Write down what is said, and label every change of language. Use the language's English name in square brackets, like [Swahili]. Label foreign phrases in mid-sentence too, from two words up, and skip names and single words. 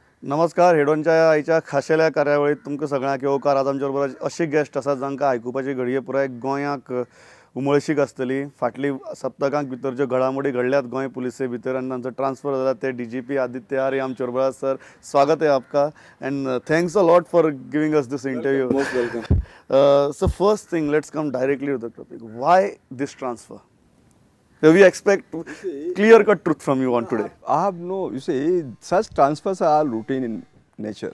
[Konkani] नमस्कार. हेडोनच्या आयच्या खाशेल्या कार्यावळीत तुमकां सगळ्यांक येवकार. आज आमचे बरोबर अशी गेस्ट आसात जांकां आयकुपाची घडये पुराय गोंयाक उमळशीक आसतली. फाटली सप्तकांक भितर ज्यो घडामोडी घडल्यात गोंय पुलिसे भितर आनी तांचो ट्रान्सफर जाला ते DGP आदित्य आर्य आमचे बरोबर आसात. [Hindi] सर, स्वागत है आपका [English] and thanks a lot for giving us this interview. Most welcome. So first thing, let's come directly to the topic. Why this transfer? So we expect clear-cut truth from you on today. I have no, you see, such transfers are routine in nature.